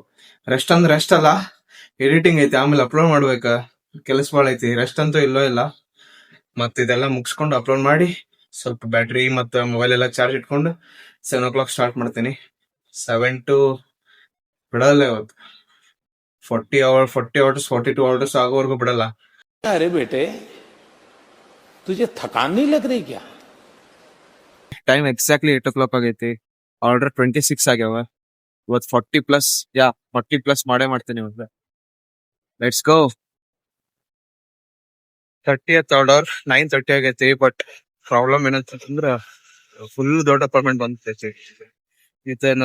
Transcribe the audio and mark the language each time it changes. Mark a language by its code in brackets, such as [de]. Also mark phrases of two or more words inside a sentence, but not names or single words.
[kn] ರೆಸ್ಟ್ ಅಂದ್ರೆ ರೆಸ್ಟ್ ಅಲ್ಲ, ಎಡಿಟಿಂಗ್ ಐತಿ, ಆಮೇಲೆ ಅಪ್ಲೋಡ್ ಮಾಡ್ಬೇಕಾ, ಕೆಲಸ ಭಾಳ ಐತಿ. ರೆಸ್ಟ್ ಅಂತೂ ಇಲ್ಲೋ ಇಲ್ಲ. ಮತ್ತೆ ಇದೆಲ್ಲ ಮುಗಿಸ್ಕೊಂಡು ಅಪ್ಲೋಡ್ ಮಾಡಿ ಸ್ವಲ್ಪ ಬ್ಯಾಟ್ರಿ ಮತ್ತೆ ಮೊಬೈಲ್ ಎಲ್ಲ ಚಾರ್ಜ್ ಇಟ್ಕೊಂಡು 7 [en] o'clock start [kn] ಮಾಡ್ತೀನಿ. 7 to ಬಿಡಲ್ಲ ಇವತ್ತು. 40 hours 42 hours ಆಗೋವರೆಗೂ ಬಿಡಲ್ಲ. [hi] अरे बेटे तुझे थकान नहीं लग रही क्या? [en] time exactly 8 o'clock [kn] ಆಗೈತಿ. ಆರ್ಡರ್ 26 ಆಗ್ಯಾವ. ಇವತ್ತು 40 ಪ್ಲಸ್ ಮಾಡೇ ಮಾಡ್ತೀನಿ ಇವತ್ತು. [en] let's go. [kn] 30th ಆರ್ಡರ್ 9:30 ಆಗೈತಿ. [en] but problem [kn] ಏನಂತಂದ್ರ ಫುಲ್ ದೊಡ್ಡ ಅಪಾರ್ಟ್ಮೆಂಟ್ ಬಂದೈತಿ.